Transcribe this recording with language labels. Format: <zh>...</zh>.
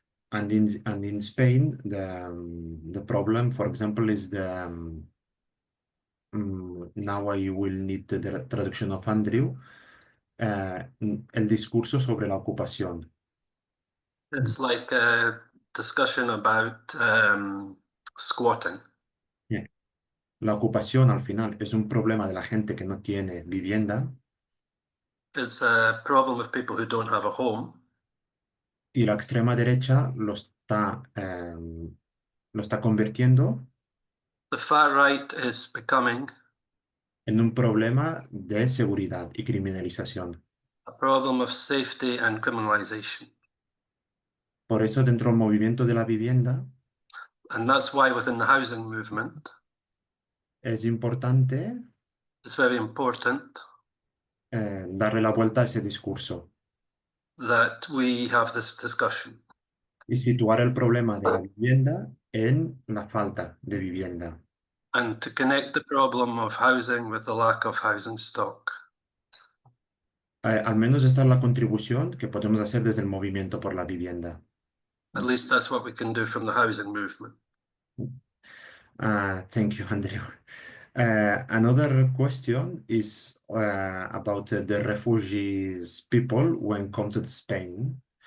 <en>And in Spain, the problem, for example, is now I will need the traduction of Andrew,</en> <es>el discurso sobre la ocupación.</es> <en>It's like a discussion about squatting. Yeah.</en> <es>La ocupación al final es un problema de la gente que no tiene vivienda.</es> <en>It's a problem of people who don't have a home.</en> <es>Y la extrema derecha lo está convirtiendo</es> <en>The far right is becoming</en> <es>en un problema de seguridad y criminalización.</es> <en>a problem of safety and criminalization.</en> <es>Por eso, dentro del movimiento de la vivienda,</es> <en>And that's why within the housing movement,</en> <es>es importante</es> <en>it's very important</en> <es>darle la vuelta a ese discurso</es> <en>that we have this discussion</en> <es>y situar el problema de la vivienda en la falta de vivienda.</es> <en>and to connect the problem of housing with the lack of housing stock.</en> <es>Al menos esta es la contribución que podemos hacer desde el movimiento por la vivienda.</es> <en>At least that's what we can do from the housing movement. Thank you, Andrew. Another question is about the refugees people when come to Spain.</en>